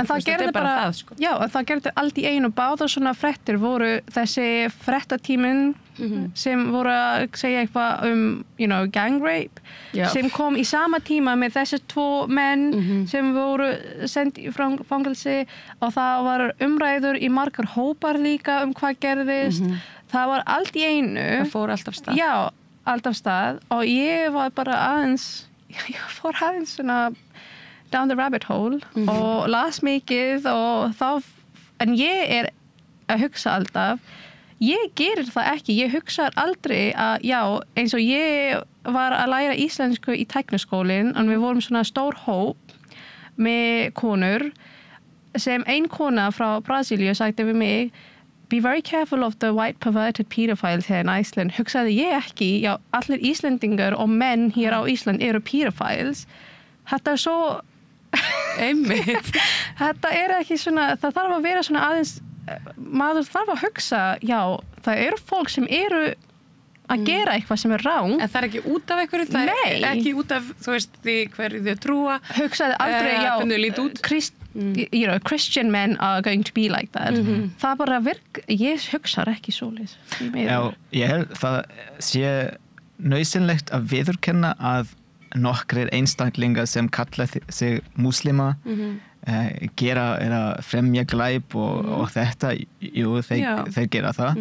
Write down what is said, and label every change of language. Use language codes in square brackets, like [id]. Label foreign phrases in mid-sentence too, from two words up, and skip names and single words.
[is] En það gerði bara það, sko. Já, en það gerði allt í einu, báðar svona fréttir voru þessi fréttatíminn sem voru að segja eitthvað [en] gang rape, [is] sem kom í sama tíma með þessi 2 menn sem voru sendi frá fangelsi og það var umræður í margar hópar líka hvað gerðist. Það var allt í einu. Það fór allt af stað. Já, allt af stað og ég var bara ég fór aðeins svona [en] down the rabbit hole [is] og las mikið og en ég að hugsa alltaf, ég gerir það ekki, ég hugsa aldrei að eins og ég var að læra íslensku í tækniskólinn og við vorum svona stór hóp með konur sem ein kona frá Brasilíu sagði við mig, [en] be very careful of the white perverted pedophiles here in Iceland. [is] Hugsaði ég ekki, allir Íslendingar og menn hér á Ísland eru pedophiles. Þetta svo einmitt. Þetta ekki svona, það þarf að vera svona aðeins, maður þarf að hugsa, það eru fólk sem eru að gera eitthvað sem ráng. En það ekki út af einhverju, það ekki út af, þú veist, því hverju þau trúa. Hugsaði aldrei, hvernig þau líta út. [en] Christian men are going to be like that. [is] Það bara ég hugsar ekki svoleiðis. Já, ég held það sé nauðsynlegt að viðurkenna að nokkrir einstaklingar sem kalla sig múslima gera eða fremja glæp og þetta, þeir gera það.